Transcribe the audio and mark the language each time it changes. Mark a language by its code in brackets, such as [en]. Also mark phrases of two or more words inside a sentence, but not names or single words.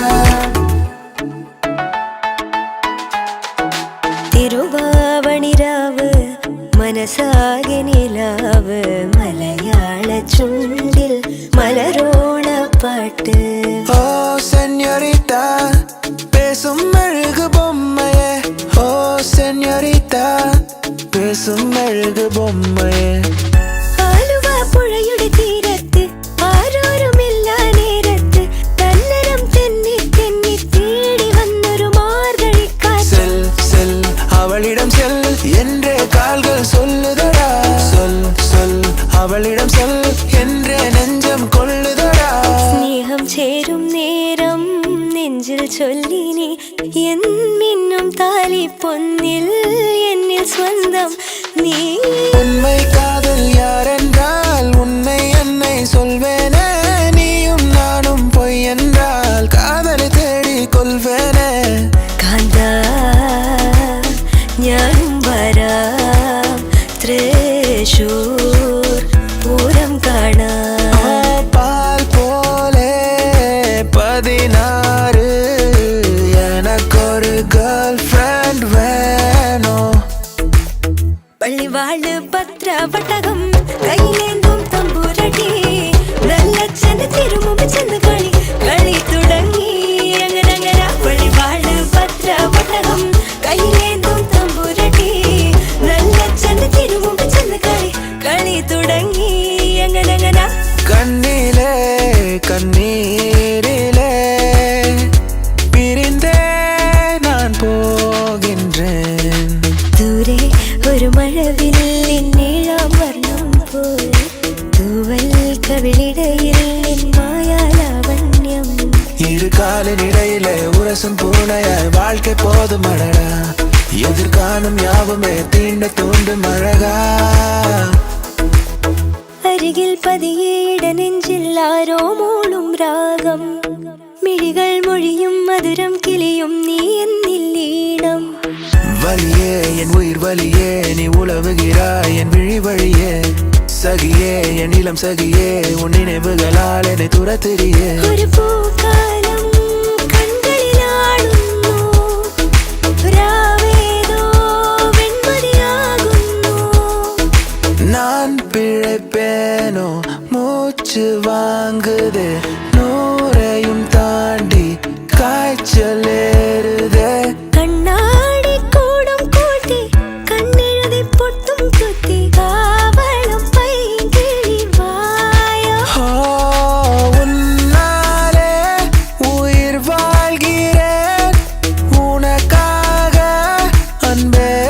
[ml] തിരുവാവണിരാവ് മനസാകെ നിലാവ് മലയാള ചുണ്ടിൽ മലരോണ പാട്ട്. [ta] ഓ സെഞ്ഞോറിറ്റാ பேசும் மெழுகு பொம்மையே, ஓ செഞ്ഞோரிட்டா பேசும் மெழுகு பொம்மையே. [ml] ആലുവ പുഴയുടെ തീരത്ത് ആരോരുമില്ല നേരത്ത് തന്നരം തെന്നി തെന്നി തേടി വന്നൊരു മാർഗഴിക്കാറ്റ്. [ta] செல் செல் அவளிடம் செல் என்றே கால்கள் சொல்லுதடா. சொல் சொல் அவளிடம் சொல் என்றே நெஞ்சம் கொள்ளுதடா. [ml] സ്നേഹം ചേരും നേരം നെഞ്ചിൽ ചൊല്ലിനി എൻ മിന്നും താലി പൊന്നിൽ എന്നിൽ സ്വന്തം നീ. [ta] உண்மை காதல் யாரென்றால் உன்னை என்னை சொல்வேனே. நீயும் நானும் பொய் என்றால் காதலை தேடி கொள்வேனே. [ml] കാന്താ ഞാനും വരാം തൃശൂർ പൂരം കാണാം. [ta] பால் போலே 16 எனக்கொரு [en] girl friend [ta] வேணும். [ml] പള്ളിവാള് പത്രവട്ടകം കയ്യിലേന്തും തമ്പുരടി വെള്ളച്ചന് തിരുമുമ്പ് ചെന്ന് കളി കളി തുടങ്ങി. അങ്ങനെ പള്ളിവാള് പത്രവട്ടകം കയ്യിലേന്തും തമ്പുരടി വെള്ളച്ചന് തിരുമുമ്പ് ചെന്ന് കളി കളി തുടങ്ങി. അങ്ങനെ [ta] கண்ணிலே கண்ணீரிலே பிரிந்தே நான் போகின்றேன். [ml] ദൂരെ ഒരു മഴവില്ലിൻ നീളം വർണ്ണം പോൽ തൂവൽ കവിളിടയിൽ നിൻ മായാലാവണ്യം. [ta] இரு காலின் இடையிலே உரசும் பூனையாய் வாழ்க்கை போதும் அழகா. எதிர்காணும் யாவுமே தீண்ட தூண்டும் அழகா. [ml] അരികിൽ പതിയെ ഇടനെഞ്ചിൽ ആരോ മൂളും രാഗം മിഴികൾ മൊഴിയും മധുരം കിളിയും നീ എന്നിൽ ഈണം. [ta] வலியே என் உயிர் வலியே நீ உலவுகிறாய் என் விழி வழியே. சகியே என் இளம் சகியே உன் நினைவுகளால் என்னை துரத்திரியே. [ml] ഒരു പൂക്കാലം കൺകളിലാടുന്നു രാവേതോ വെൺമതിയാകുന്നു. [ta] நான் பிழைப்பேனோ மூச்சு வாங்குதே. நூறையும் தாண்டி காய்ச்சல் ஏறுதே. [ml] കണ്ണാടി കൂടും കൂട്ടി കണ്ണെഴുതി പൊട്ടും കുത്തി കാവളം പൈകിളി വായോ. [ta] ஓ, உன்னாலே உயிர் வாழ்கிறேன் உனக்காக அன்பே.